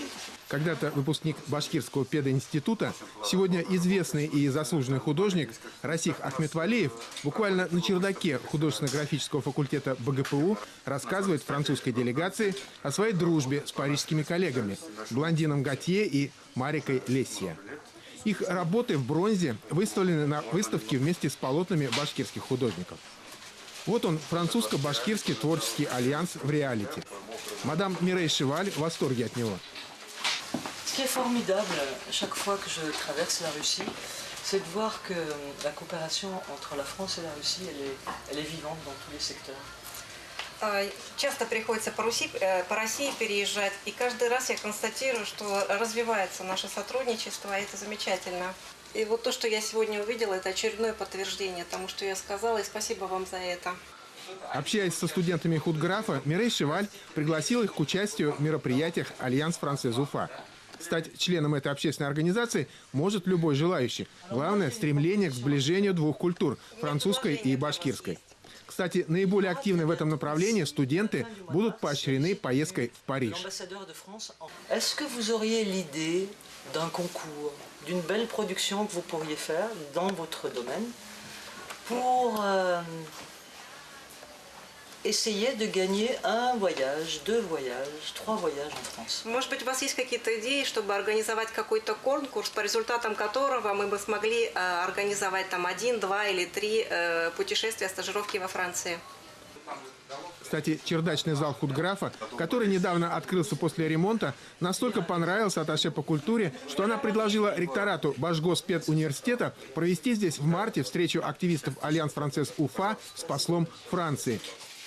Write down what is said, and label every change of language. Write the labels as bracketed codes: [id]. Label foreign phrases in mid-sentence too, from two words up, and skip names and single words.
[ru] Когда-то выпускник Башкирского пединститута, сегодня известный и заслуженный художник Расих Ахметвалиев буквально на чердаке художественно-графического факультета БГПУ рассказывает французской делегации о своей дружбе с парижскими коллегами блондином Готье и Марикой Лессия. Их работы в бронзе выставлены на выставке вместе с полотнами башкирских художников. Вот он, французско-башкирский творческий альянс в реалити. Мадам Мирей Шеваль в восторге от него. [fr] Ce qui est formidable chaque fois que je traverse la Russie, c'est de voir que la coopération entre la France et la Russie, elle est vivante dans tous les secteurs. [ru] Часто приходится по России переезжать, и каждый раз я констатирую, что развивается наше сотрудничество, и это замечательно. И вот то, что я сегодня увидела, это очередное подтверждение тому, что я сказала, и спасибо вам за это. Общаясь со студентами худграфа, Мирей Шеваль пригласил их к участию в мероприятиях «Альянс Францез Уфа». Стать членом этой общественной организации может любой желающий. Главное – стремление к сближению двух культур – французской и башкирской. Кстати, наиболее активны в этом направлении студенты будут поощрены поездкой в Париж. [fr] Est-ce que vous auriez l'idée d'un concours, d'une belle production que vous pourriez faire dans votre domaine pour essayer de gagner un voyage, 2 voyages, 3 voyages en France? [ru] Может быть, у вас есть какие-то идеи, чтобы организовать какой-то конкурс, по результатам которого мы бы смогли организовать там 1, 2 или 3 путешествия, стажировки во Франции? Кстати, чердачный зал худграфа, который недавно открылся после ремонта, настолько понравился атташе по культуре, что она предложила ректорату Башгоспедуниверситета провести здесь в марте встречу активистов Альянс Францез Уфа с послом Франции.